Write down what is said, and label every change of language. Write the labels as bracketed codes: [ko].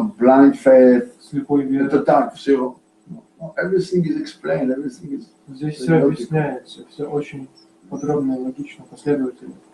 [en] no blind faith. [ru] слепой веры. Это так, все. [en] Everything is explained, everything is. [ru] Здесь все объясняется, все очень подробно, логично, последовательно.